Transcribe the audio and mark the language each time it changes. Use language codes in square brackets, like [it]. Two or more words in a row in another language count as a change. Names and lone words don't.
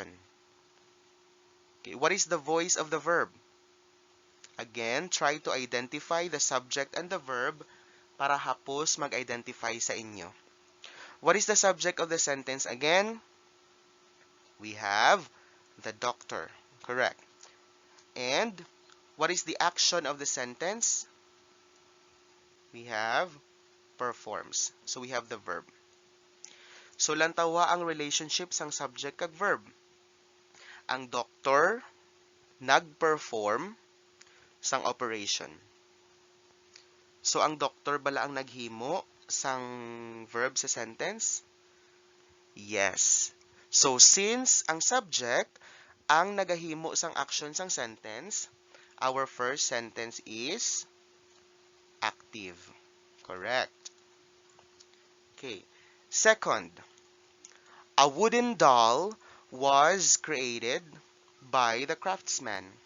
[en] Okay, what is the voice of the verb? Again, try to identify the subject and the verb [hil] para hapos mag-identify sa inyo. [en] What is the subject of the sentence again? We have the doctor. Correct. And what is the action of the sentence? We have performs. So we have the verb. [hil] So lantawa ang relationship sang subject kag verb. Ang doctor nag-perform sang operation. So ang doctor bala ang naghimo sang verb sa sentence? [en] Yes. So since [hil] ang subject ang nagahimo sang action sang sentence, [en] our first sentence is active. Correct. Okay. Second, a wooden doll was created by the craftsman.